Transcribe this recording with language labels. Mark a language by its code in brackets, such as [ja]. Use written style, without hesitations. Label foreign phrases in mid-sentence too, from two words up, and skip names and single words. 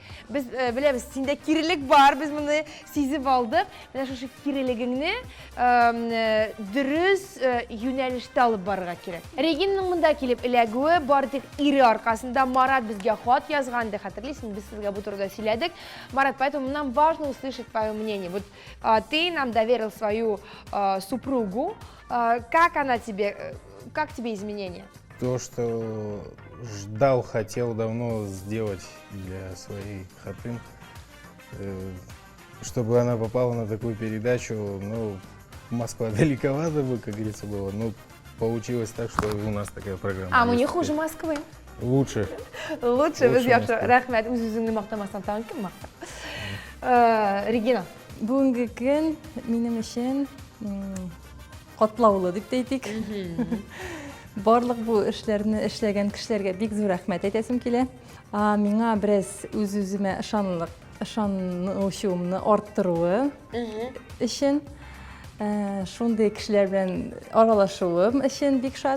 [tt] Без беләбез, синдә кирелек бар, без моны сизеп алдык. Менә шушы кирелегеңне дөрес юнәлештә алып барырга кирәк. Регинаның монда килеп эләгүе бар тик ире аркасында. Марат безгә хат язганды, хәтерлисең, без сезгә бу турыда сөйләдек. [ru] Марат, поэтому нам важно услышать твое мнение. Вот ты нам доверил свою супругу. Как она тебе, как тебе изменения? То, что ждал, хотел давно сделать для своей хатын, чтобы она попала на такую передачу, ну, Москва далековато бы, как говорится, было, но получилось так, что у нас такая программа. А мы не хуже Москвы. Лучше. Лучше, [tt] без яхшы. Рәхмәт, үз-үзеңне мактамастан тагын кем мактар? Регина. Бүгінгі күн минем өчен катлаулы дип әйтик. Барлык бу эшләрне эшләгән кешеләргә бик зур рәхмәт әйтәсем килә. Миңа бераз үз-үземә ышанучымны арттыруы өчен, шундый кешеләр белән аралашуым өчен бик шат.